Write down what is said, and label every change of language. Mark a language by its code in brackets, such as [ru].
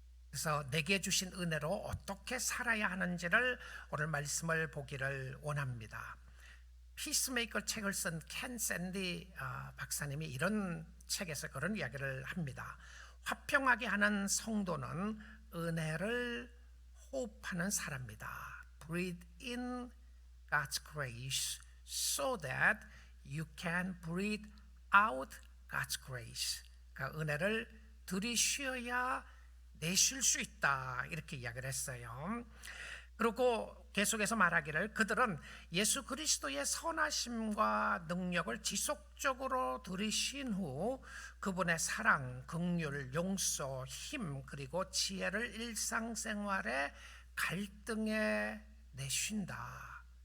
[ko] 그래서 내게 주신 은혜로 어떻게 살아야 하는지를 오늘 말씀을 보기를 원합니다. 피스메이커 책을 쓴 켄 샌디 박사님이 이런 책에서 그런 이야기를 합니다. 화평하게 하는 성도는 은혜를 호흡하는 사람이다. [en] Breathe in God's grace so that you can breathe out God's grace. [ko] 그러니까 은혜를 들이쉬어야 내쉴 수 있다. 이렇게 이야기를 했어요. 그리고 계속해서 말하기를 그들은 예수 그리스도의 선하심과 능력을 지속적으로 들이신 후 그분의 사랑, 긍휼, 용서, 힘 그리고 지혜를 일상생활의 갈등에 내쉰다.